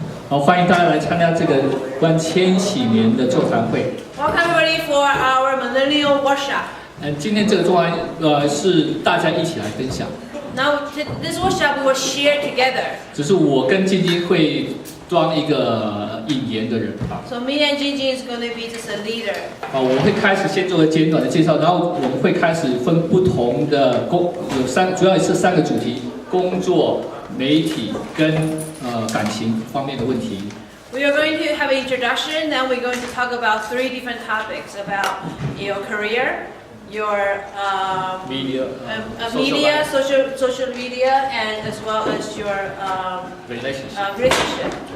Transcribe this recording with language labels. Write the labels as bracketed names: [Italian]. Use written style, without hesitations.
[Chinese] 好，欢迎大家来参加这个关千禧年的座谈会。 [English] Welcome everybody for our Millennial workshop. [Chinese] 今天这个座谈是大家一起来分享。 [English] Now this workshop we will share together. [Chinese] 只是我跟晶晶会装一个引言的人啊。 [English] So me and Jingjing is going to be just a leader. [Chinese] 我们会开始先做个简短的介绍，然后我们会开始分不同的主要是3个主题：工作、媒体跟感情方面的问题。 [English] We are going to have an introduction, then we're going to talk about 3 different topics about your career, your media, social media, and as well as your relationship.